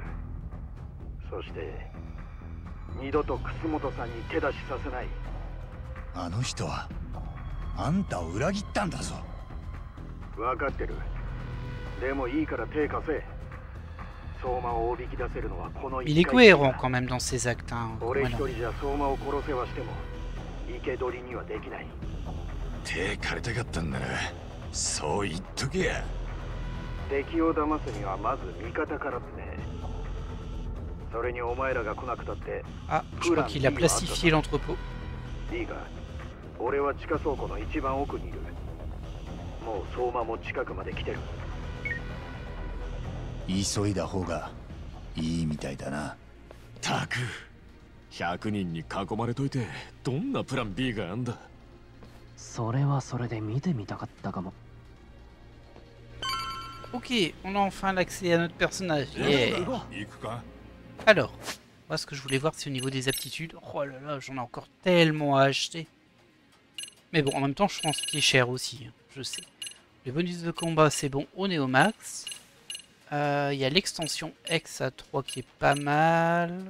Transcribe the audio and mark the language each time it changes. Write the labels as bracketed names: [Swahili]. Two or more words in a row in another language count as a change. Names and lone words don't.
[Japanese] そして二度と楠本さんに手出しさせない。あの人はあんたを裏切ったんだぞ。分かってる。でもいいから手貸せ。相馬をおびき出せるのはこの [French] Il est cohérent quand même dans ses actes. Hein. [Japanese] 俺一 [French] Voilà. [Japanese] 人じゃ相馬を殺せはしても生け捕りにはできない。手借りたかったんならそう言っとけや。敵を騙すにはまず味方からってね。それにお前らが来なくたって。 [French] Ah, je crois qu'il a plastifié l'entrepôt. [Japanese] いいか、俺は地下倉庫の一番奥にいる。もう相馬も近くまで来てる。急いだ方がいいみたいだな。たく100人に囲まれといてどんなプラン B があんだ。それはそれで見てみたかったかも。 [French] Ok, on a enfin l'accès à notre personnage. Yeah. Alors, moi ce que je voulais voir c'est au niveau des aptitudes. Oh là là, j'en ai encore tellement à acheter. Mais bon, en même temps je pense qu'il est cher aussi, hein, je sais. Les bonus de combat c'est bon, on est au max. Il y a l'extension X à 3 qui est pas mal.